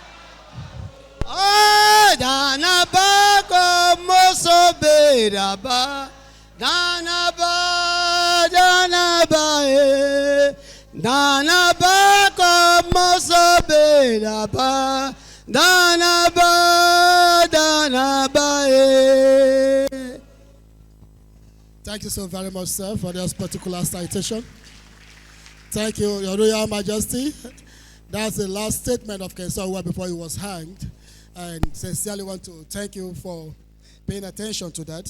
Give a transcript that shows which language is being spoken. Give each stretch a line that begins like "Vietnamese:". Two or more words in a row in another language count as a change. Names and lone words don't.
English: Oh, Danaba, MOSOP President. Danaba, Danaba, Danaba, MOSOP President. Danaba, Danaba. Thank you so very much, sir, for this particular citation. Thank you, Your Royal Majesty. That's the last statement of King Saro-Wiwa before he was hanged. And sincerely want to thank you for paying attention to that.